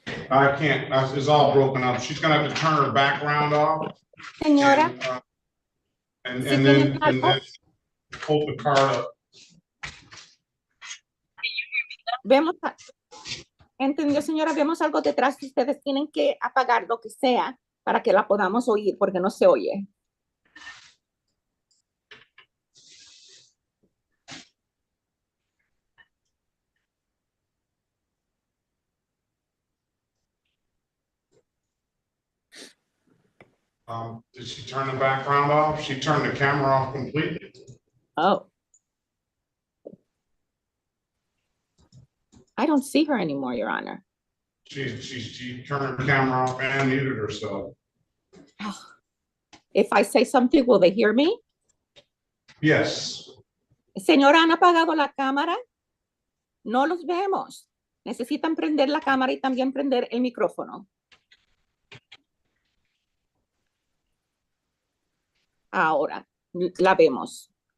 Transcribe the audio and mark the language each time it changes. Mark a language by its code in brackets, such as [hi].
[en] I can't, it's all broken up. She's gonna have to turn her background off. [es] Señora. [en] And then hold the card up. [es] Vemos, entendió, señora, vemos algo detrás y ustedes tienen que apagar lo que sea para que la podamos oír, porque no se oye. [en] Did she turn the background off? She turned the camera off completely. Oh. I don't see her anymore, Your Honor. She turned her camera off and muted herself. If I say something, will they hear me? Yes. [es] Señora, ¿han apagado la cámara? No los vemos. Necesitan prender la cámara y también prender el micrófono. Ahora, la vemos.